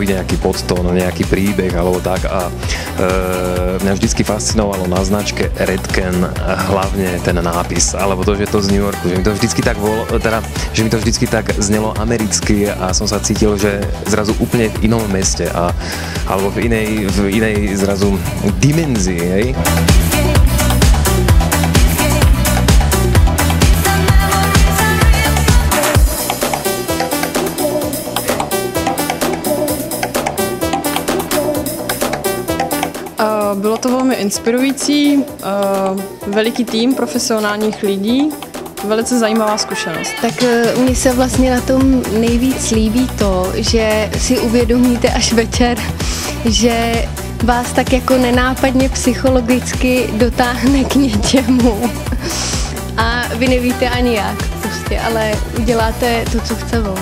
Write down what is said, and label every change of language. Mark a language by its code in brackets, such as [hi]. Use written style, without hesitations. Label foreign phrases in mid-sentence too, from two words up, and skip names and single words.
[sk] nejaký podtón, nejaký príbeh alebo tak a mňa vždycky fascinovalo na značke Redken hlavne ten nápis, alebo to, že to z New Yorku, že mi to vždycky tak že mi to vždycky tak znelo americky a som sa cítil, že zrazu úplne v inom meste alebo v inej zrazu dimenzii, hej. [cs] Bylo to velmi inspirující, veliký tým profesionálních lidí, velice zajímavá zkušenost. Tak mně se vlastně na tom nejvíc líbí to, že si uvědomíte až večer, že vás tak jako nenápadně psychologicky dotáhne k něčemu a vy nevíte ani jak prostě, ale uděláte to, co chce on.